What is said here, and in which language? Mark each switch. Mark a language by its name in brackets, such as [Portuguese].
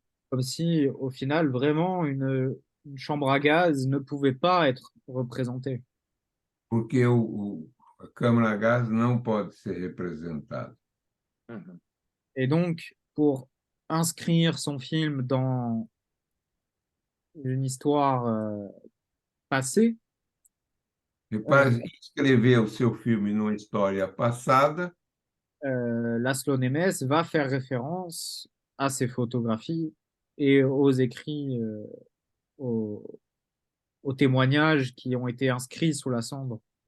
[French] Comme si, au final, vraiment, une chambre à gaz ne pouvait pas être représentée. [Portuguese] Porque a câmara a gás não pode ser representada. [French] Et donc, pour inscrire son film dans une histoire passée, [Portuguese] E para escrever o seu filme numa história passada, [French] Laszlo Nemes va faire référence à ces photographies et aux écrits, aux témoignages qui ont été inscrits sous la cendre.